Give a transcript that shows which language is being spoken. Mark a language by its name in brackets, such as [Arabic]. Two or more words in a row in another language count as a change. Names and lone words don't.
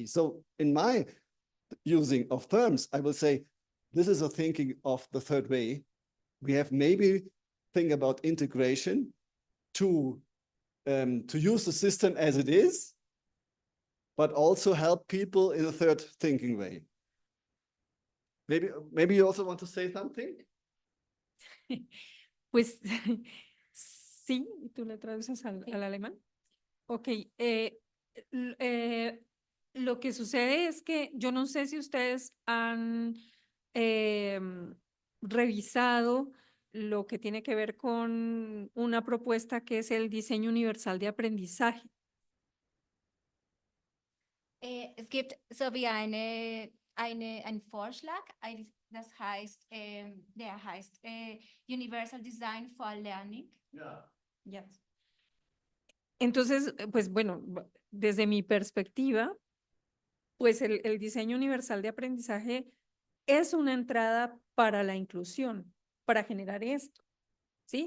[English] So in my using of terms, I will say, this is a thinking of the third way. We have maybe think about integration to use the system as it is, but also help people in a third thinking way. maybe you also want to say something? [Spanish] Pues sí, ¿tú le traduces al alemán? Ok, lo que sucede es que yo no sé si ustedes han revisado lo que tiene que ver con una propuesta que es el diseño universal de aprendizaje. [German] Es gibt so wie einen Vorschlag, das heißt, der heißt [English] Universal Design for Learning. Yes. [Spanish] Entonces, pues bueno, desde mi perspectiva, pues el diseño universal de aprendizaje es una entrada para la inclusión, para generar esto, ¿sí?